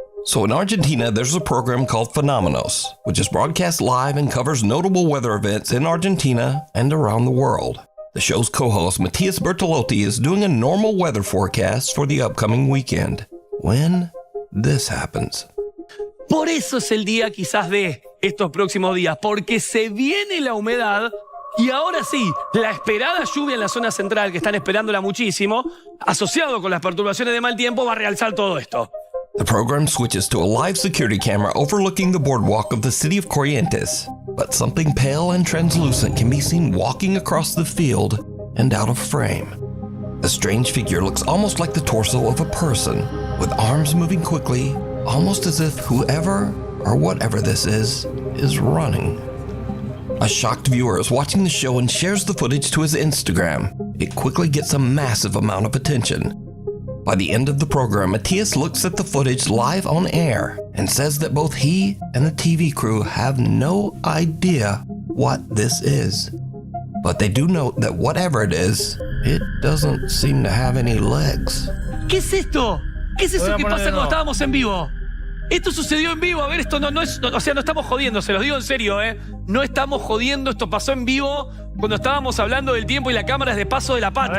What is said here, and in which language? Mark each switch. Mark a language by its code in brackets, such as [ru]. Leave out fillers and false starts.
[en] So in Argentina, there's a program called Fenómenos, which is broadcast live and covers notable weather events in Argentina and around the world. The show's co-host, Matias Bertolotti, is doing a normal weather forecast for the upcoming weekend, when this happens. [es] Por eso es el día quizás de estos próximos días, porque se viene la humedad y ahora sí, la esperada lluvia en la zona central, que están esperándola muchísimo, asociado con las perturbaciones de mal tiempo, va a realzar todo esto. [en] The program switches to a live security camera overlooking the boardwalk of the city of Corrientes, but something pale and translucent can be seen walking across the field and out of frame. The strange figure looks almost like the torso of a person, with arms moving quickly, almost as if whoever or whatever this is running. A shocked viewer is watching the show and shares the footage to his Instagram. It quickly gets a massive amount of attention. By the end of the program, Matias looks at the footage live on air and says that both he and the TV crew have no idea what this is. But they do note that whatever it is, it doesn't seem to have any legs. [es] ¿Qué es esto? ¿Qué es eso que pasa cuando estábamos en vivo? Esto sucedió en vivo, a ver, esto no es, o sea, no estamos jodiendo, se los digo en serio, no estamos jodiendo, esto pasó en vivo cuando estábamos hablando del tiempo y la cámara es de Paso de la Patria.